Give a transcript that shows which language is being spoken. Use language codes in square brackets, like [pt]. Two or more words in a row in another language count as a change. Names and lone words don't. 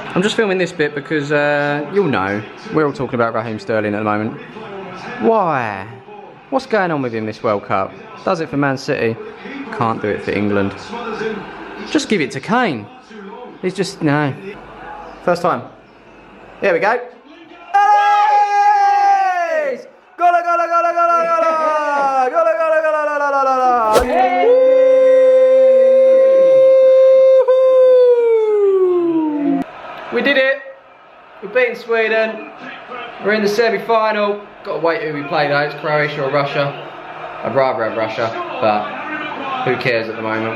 [en] I'm just filming this bit because you'll know, we're all talking about Raheem Sterling at the moment. Why? What's going on with him this World Cup? Does it for Man City, can't do it for England. Just give it to Kane. He's just, no. First time. Here we go. Hey! Gola, gola, gola, gola, gola! Gola, gola, gola, gola, gola, gola! We did it. We're beating Sweden. We're in the semi-final. Got to wait who we play though. It's Croatia or Russia. I'd rather have Russia, but who cares at the moment?